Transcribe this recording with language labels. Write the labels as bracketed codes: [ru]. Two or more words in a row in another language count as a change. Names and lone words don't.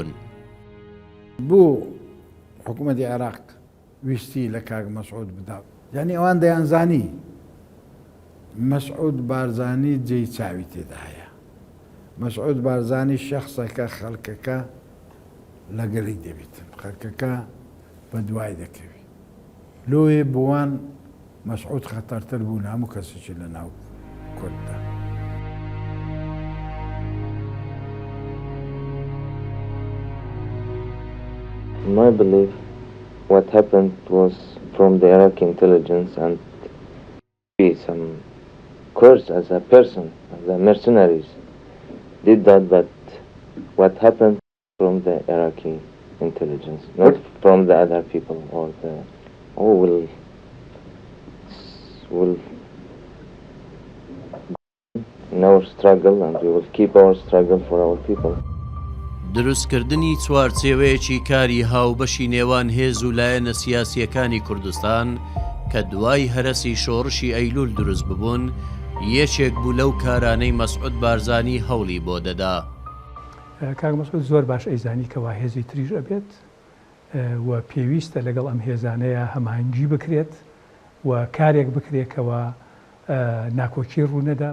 [ckb] بوو حکوومەتی عێراق ویستی لە کاک مەسعود بدات یعنی ئەوان دەیانزانی مەسعود بارزانی جێی چاوی تێدا هەیە. مەسعود بارزانی شەخصەکە خەڵکەکە لەگەڵی دەبێتن، خەڵکەکە بە دوای دەکەوی. لۆیە بوان مەسعود خەتەرتر بوون هەموو کەسێکی لە ناو کورددا. [en] In my belief, what happened was from the Iraqi intelligence and some Kurds as a person, as a mercenaries, did that, but what happened from the Iraqi intelligence, not from the other people or the who will in our struggle, and we will keep our struggle for our people. [ckb] دروستکردنی چوارچێوەیەکی کاری هاوبەشی نێوان هێز و لایەنە سیاسیەکانی کوردستان کە دوای هەرەسی شۆڕشی ئەیلول دروست ببوون یەکێک بوو لەو کارانەی مەسعود بارزانی هەوڵی بۆ دەدا. کاک مەسعود زۆر باش ئەیزانی کەوا هێزی تریژ ئەبێت و پێویستە لەگەڵ ئەم هێزانەیە هەماهنگگی بکرێت و کارێک بکرێتەوە ناکۆکی ڕوونەدا.